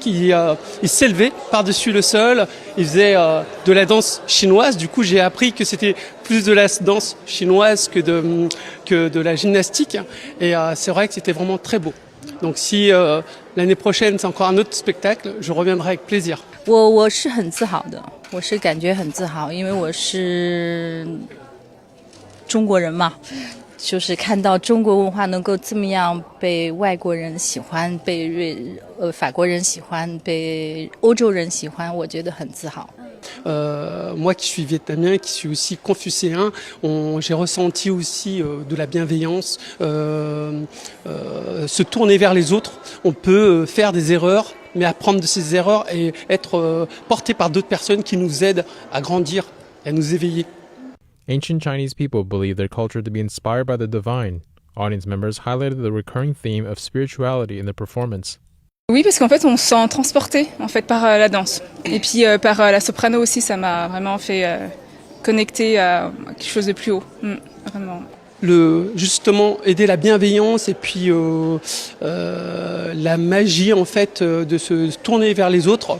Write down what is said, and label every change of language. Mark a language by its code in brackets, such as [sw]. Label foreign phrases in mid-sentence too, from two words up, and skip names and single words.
[fr] Ils s'élevaient par-dessus le sol. Ils faisaient de la danse chinoise. Du coup, j'ai appris que c'était plus de la danse chinoise que de la gymnastique. Et c'est vrai que c'était vraiment très beau. Donc si l'année prochaine c'est encore un autre spectacle, je reviendrai avec plaisir. [zh] 我是很自豪的，我是感觉很自豪，因为我是中国人嘛。就是看到中国文化能够这么样被外国人喜欢，被法国人喜欢，被欧洲人喜欢，我觉得很自豪。 [fr] Moi qui suis vietnamien, qui suis aussi confucéen, j'ai ressenti aussi de la bienveillance, se tourner vers les autres. On peut faire des erreurs, mais apprendre de ces erreurs et être porté par d'autres personnes qui nous aident à grandir et à nous éveiller. [en] Ancient Chinese people believe their culture to be inspired by the divine. Audience members highlighted the recurring theme of spirituality in the performance. [fr] Oui, parce qu'en fait, on se sent transporté en fait par la danse. Et puis par la soprano aussi, ça m'a vraiment fait connecter à quelque chose de plus haut. Vraiment. Justement aider la bienveillance et puis la magie en fait de se tourner vers les autres.